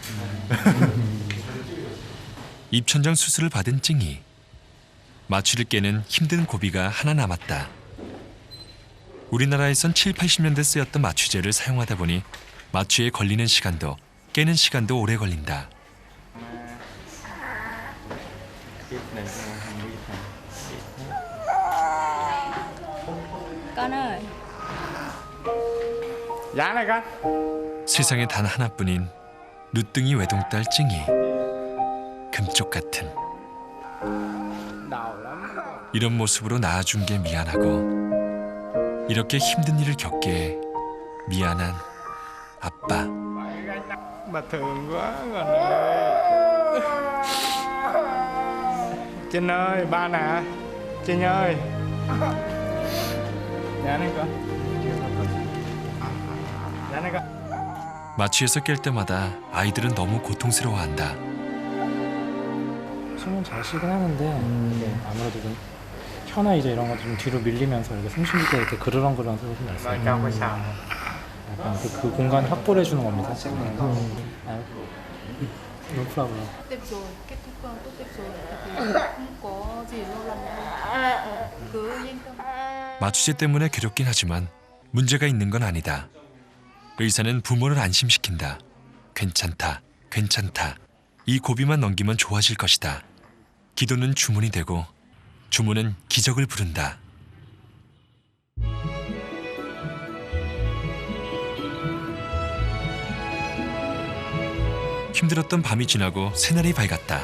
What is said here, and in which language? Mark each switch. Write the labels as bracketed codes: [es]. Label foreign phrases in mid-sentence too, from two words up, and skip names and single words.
[ko] 입천장 수술을 받은 찡이. 마취를 깨는 힘든 고비가 하나 남았다. 우리나라에선 7, 80년대 쓰였던 마취제를 사용하다 보니 마취에 걸리는 시간도 깨는 시간도 오래 걸린다. [vi] Con ơi. Dạ này con. [ko] 세상에 단 하나뿐인 누뚱이 외동딸 찡이. 금쪽 같은. 이런 모습으로 낳아준 게 미안하고 이렇게 힘든 일을 겪게 미안한 아빠. [vi] Bà thương quá con ơi. Trinh ơi, ba nè. Trinh ơi. Dạ này con. Dạ này con. [ko] 마취에서 깰 때마다 아이들은 너무 고통스러워한다. 숨은 잘 쉬긴 하는데 이게 아무래도 좀 혀나 이제 이런 거 좀 뒤로 밀리면서 이렇게 숨 쉴 때 이렇게 그르렁그르렁 소리 났어요. 약간 그 공간 확보를 해주는 겁니다. [en] No problem. [vi] Tiếp rồi, kết thúc tốt đẹp rồi thì không có gì lâu lắm đâu. Cứ yên tâm. [ko] 마취제 때문에 괴롭긴 하지만 문제가 있는 건 아니다. 의사는 부모를 안심시킨다. 괜찮다, 괜찮다. 이 고비만 넘기면 좋아질 것이다. 기도는 주문이 되고 주문은 기적을 부른다. 힘들었던 밤이 지나고 새날이 밝았다.